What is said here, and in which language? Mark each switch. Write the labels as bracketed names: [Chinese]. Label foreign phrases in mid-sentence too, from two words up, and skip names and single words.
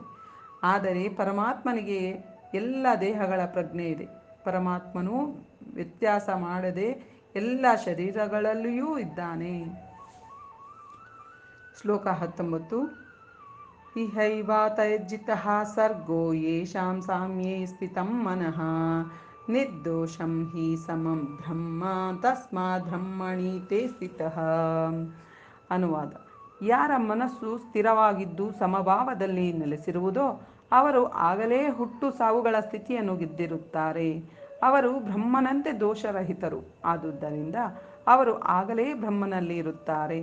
[Kannada] ಆದರೆ ಪರಮಾತ್ಮನಿಗೆ ಎಲ್ಲ ದೇಹಗಳ ಪ್ರಜ್ಞೆ ಇದೆ. ಪರಮಾತ್ಮನು ವ್ಯತ್ಯಾಸ ಮಾಡದೆ ಎಲ್ಲ ಶರೀರಗಳಲ್ಲಿಯೂ ಇದ್ದಾನೆ. ಶ್ಲೋಕ 19. [Sanskrit] इहैवातयज्जितः सर्गो येषां साम्ये स्फितं मनः निर्दोषं हि समं ब्रह्म तस्मात् ब्रह्मणि ते स्थितः. [Kannada] ಅನುವಾದ: ಯಾರ ಮನಸ್ಸು ಸ್ಥಿರವಾಗಿದ್ದು ಸಮಭಾವದಲ್ಲಿ ನೆಲೆಸಿರುವುದೋ ಅವರು ಆಗಲೇ ಹುಟ್ಟು ಸಾವುಗಳ ಸ್ಥಿತಿಯನ್ನು ಗೆದ್ದಿರುತ್ತಾರೆ. ಅವರು ಬ್ರಹ್ಮನಂತೆ ದೋಷರಹಿತರು. ಆದುದರಿಂದ ಅವರು ಆಗಲೇ ಬ್ರಹ್ಮನಲ್ಲಿ ಇರುತ್ತಾರೆ.